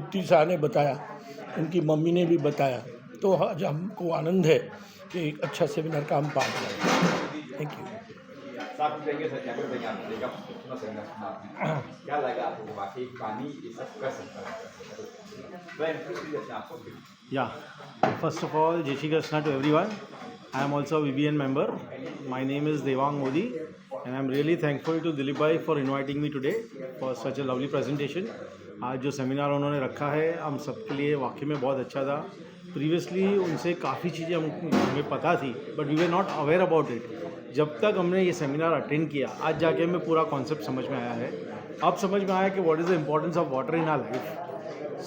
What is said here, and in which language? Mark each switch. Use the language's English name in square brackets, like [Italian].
[Hindi] युक्ति शाह ने बताया, उनकी मम्मी ने भी बताया। तो आज हमको आनंद है कि एक अच्छा सेमिनार का हम पास करें। [English] Thank you. [Hindi] साथ देंगे सर, क्या करेंगे आप? देखा कितना सेमिनार सुना आपने, क्या लगा आपको? वाकई पानी ये सब कर सकता है? मैं इंटरेस्टेड है आपको। [English] Yeah, first of all, Jai Shri Krishna to everyone. I am also a VBN member. My name is Devang Modi, and I am really thankful to Dilip Bhai for inviting me today. [Hindi] For such a lovely presentation. आज जो seminar उन्होंने रखा है हम सबके लिए वाकई में बहुत अच्छा था। प्रीवियसली उनसे काफ़ी चीज़ें हमें पता थी, but we were not aware about it. जब तक हमने ये सेमिनार अटेंड किया, आज जाके हमें पूरा कॉन्सेप्ट समझ में आया है। अब समझ में आया कि what is the importance of water in our life.